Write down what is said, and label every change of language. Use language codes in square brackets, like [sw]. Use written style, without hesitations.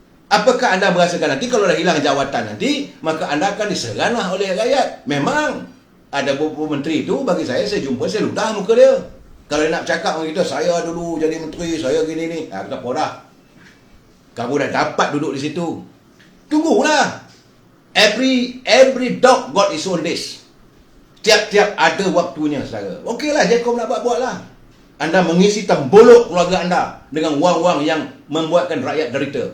[ms] Apakah anda merasakan nanti kalau dah hilang jawatan nanti, maka anda akan diseranglah oleh rakyat? Memang ada beberapa menteri itu, bagi saya jumpa, saya ludah muka dia. Kalau dia nak cakap dengan kita, saya dulu jadi menteri, saya gini ni. Kata apa dah? Kamu dah dapat duduk di situ. Tunggulah. [en] Every dog got his own days. [ms] Tiap-tiap ada waktunya, saudara. Okeylah, Jacom nak buat-buatlah. Anda mengisi tembolok keluarga anda dengan wang-wang yang membuatkan rakyat derita.